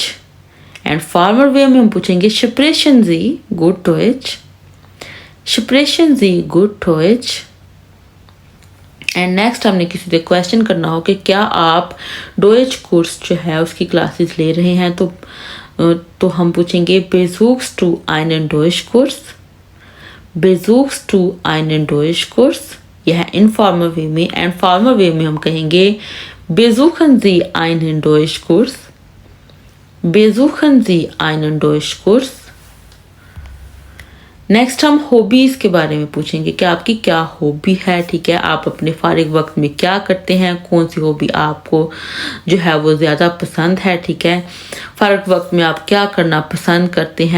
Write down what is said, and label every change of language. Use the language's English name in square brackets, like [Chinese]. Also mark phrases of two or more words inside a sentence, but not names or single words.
[Hindi] एंड फॉर्मल वे में हम पूछेंगे [German] Sprechen Sie gut Deutsch, Sprechen Sie gut Deutsch. [Hindi] एंड नेक्स्ट हमने किसी से क्वेश्चन करना हो कि क्या आप डोइच कोर्स जो है उसकी क्लासेस ले रहे हैं, तो हम पूछेंगे [German] besuchst du einen Deutschkurs, besuchst du einen Deutschkurs। [Hindi] यह है [English] informal way [Hindi] में। [English] and formal way [Hindi] में हम कहेंगे [German] besuchen Sie einen Deutschkurs, besuchen Sie einen Deutschkurs। [Hindi] नेक्स्ट हम हॉबीज़ के बारे में पूछेंगे कि आपकी क्या हॉबी है, ठीक है, आप अपने फारिग वक्त में क्या करते हैं, कौन सी हॉबी आपको जो है वो ज़्यादा पसंद है, ठीक है, फारिग वक्त में आप क्या करना पसंद करते हैं।